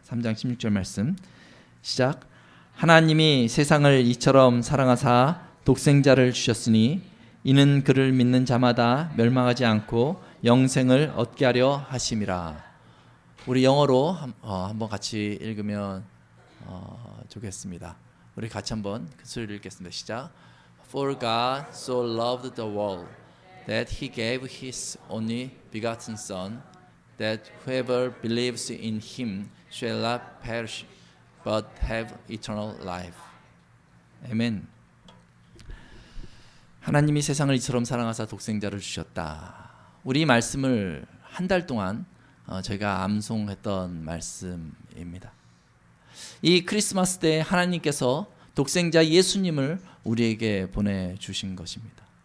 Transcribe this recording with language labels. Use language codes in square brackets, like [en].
[ko] 3장 16절 말씀 시작. 하나님이 세상을 이처럼 사랑하사 독생자를 주셨으니 이는 그를 믿는 자마다 멸망하지 않고 영생을 얻게 하려 하심이라. 우리 영어로 한번 같이 읽으면 좋겠습니다. 우리 같이 한번 그 소리를 읽겠습니다. 시작. [en] For God so loved the world that he gave his only begotten Son, that whoever believes in him shall not perish, but have eternal life. [ko] 아멘. 하나님이 세상을 이처럼 사랑하사 독생자를 주셨다. 우리 말씀을 한 달 동안 저희가 암송했던 말씀입니다. 이 크리스마스 때 하나님께서 독생자 예수님을 우리에게 보내주신 것입니다.